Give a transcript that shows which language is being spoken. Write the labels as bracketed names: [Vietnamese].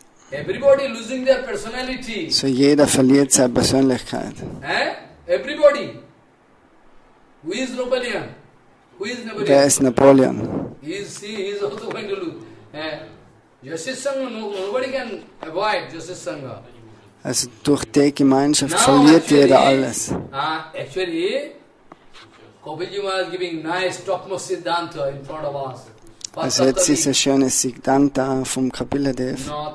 [English] Everybody losing their personality. [German] So jeder verliert seine Persönlichkeit. [English] Everybody. Who is Napoleon? Who is Napoleon? [German] Wer ist Napoleon? [English] He is also going to lose. Justice Sanga, nobody can avoid Justice Sanga. [German] Also durch die Gemeinschaft verliert jeder alles. [English] Actually, Kapila was giving nice topmost Siddhanta in front of us. [German] Also jetzt ist ein schönes Siddhanta vom Kapila Dev.